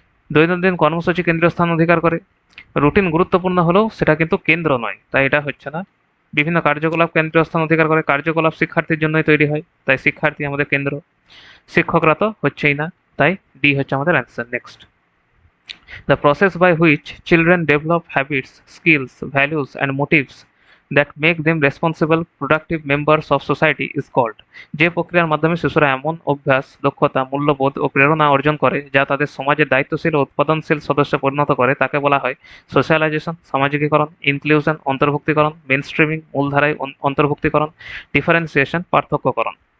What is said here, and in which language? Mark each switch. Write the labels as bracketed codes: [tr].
[bn] দৈনন্দিন কর্মসূচি কেন্দ্রীয় স্থান অধিকার করে। রুটিন গুরুত্বপূর্ণ হলেও সেটা কিন্তু কেন্দ্র নয়, তাই এটা হচ্ছে না। বিভিন্ন কার্যকলাপ কেন্দ্রীয় স্থান অধিকার করে। কার্যকলাপ শিক্ষার্থীর জন্যই তৈরি হয়, তাই শিক্ষার্থী আমাদের কেন্দ্র। শিক্ষকরা তো হচ্ছেই না, তাই ডি হচ্ছে আমাদের answer. [en] Next, the process by which children develop habits, skills, values, and motives that make them responsible, productive members of society is called? [bn] যে প্রক্রিয়ার মাধ্যমে শিশুরা এমন অভ্যাস, দক্ষতা, মূল্যবোধ ও প্রেরণা অর্জন করে যা তাদের সমাজের দায়িত্বশীল ও উৎপাদনশীল সদস্যে পরিণত করে, তাকে বলা হয় সোশ্যালাইজেশন, সামাজিকীকরণ, ইনক্লুশন, অন্তর্ভুক্তিকরণ, মেনস্ট্রিমিং, মূলধারায় অন্তর্ভুক্তিকরণ, ডিফারেন্সিয়েশন, পার্থক্যকরণ।